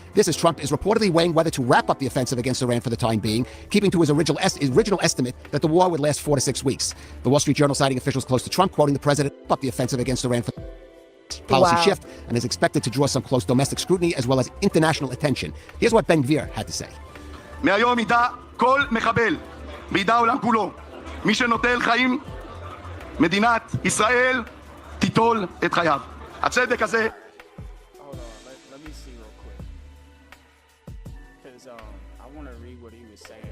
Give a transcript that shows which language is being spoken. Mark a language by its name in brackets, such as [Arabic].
[English] This as Trump is reportedly weighing whether to wrap up the offensive against Iran for the time being, keeping to his original estimate that the war would last 4 to 6 weeks. The Wall Street Journal citing officials close to Trump, quoting the president, up the offensive against Iran for policy shift, and is expected to draw some close domestic scrutiny as well as international attention. Here's what Ben Gvir had to say. [Hebrew] מהיום ידע כל מחבל, וידע העולם כולו, מי שנוטל חיים, מדינת ישראל תיטול את חייו. הצדק הזה... [English] Hold on, let me see real quick. Because I want to read what he was saying.